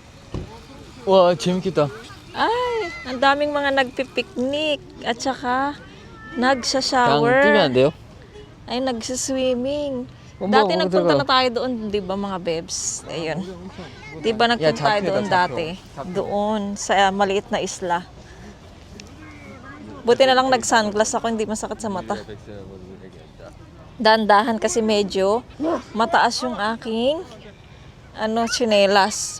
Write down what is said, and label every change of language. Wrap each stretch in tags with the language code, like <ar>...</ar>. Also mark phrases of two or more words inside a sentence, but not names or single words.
<ko>와 재밌겠다.</ko> <tl>Ay, ang daming mga nagpipiknik at saka</tl> <ko>그냥</ko> <tl>nagsha-shower.</tl> <ko>뛰면 안 돼요?</ko> <tl>Ay, nagsiswimming. Opo, Dati opo, nagpunta talaga. na tayo doon, di ba mga bebs? Ayun. Di ba nagpunta tayo</tl> <ko>잡혀다,</ko> <tl>doon</tl> <ko>잡혀.</ko> <tl>dati? Doon, sa maliit na isla. Buti na lang nag-sunglass ako, hindi masakit sa mata. Dahan-dahan kasi medyo mataas yung aking tsinelas.</tl>